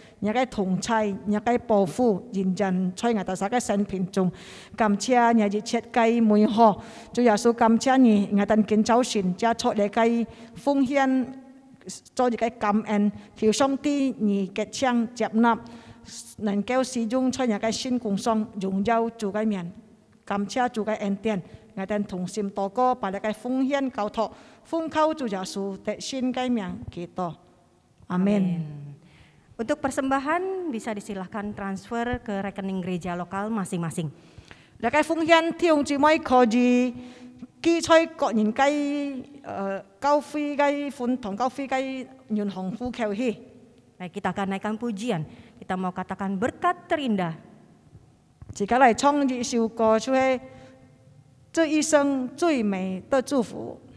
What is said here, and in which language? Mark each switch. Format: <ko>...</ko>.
<yue>一個同在，一個保護，認真在我哋三個生命中，感謝你一切嘅美好，主耶穌感謝你，我哋今早晨加出嚟嘅奉獻，做一個感恩，求上帝你嘅槍接納，能夠使用在一個新工上榮耀主嘅名，感謝主嘅恩典，我哋同心禱告，把一個奉獻交託，奉靠主耶穌的新嘅名祈禱，阿門。</yue> <id>Untuk persembahan bisa disilahkan transfer ke rekening gereja lokal masing-masing.</id> <yue>大家奉獻弟兄姊妹可以記取個人嘅交費嘅款同交費嘅銀行戶口去。</yue> <id>Baik, kita akan naikkan pujian. Kita mau katakan berkat terindah.</id> <yue>自己嚟唱一首歌，就係這一生最美的祝福。</yue>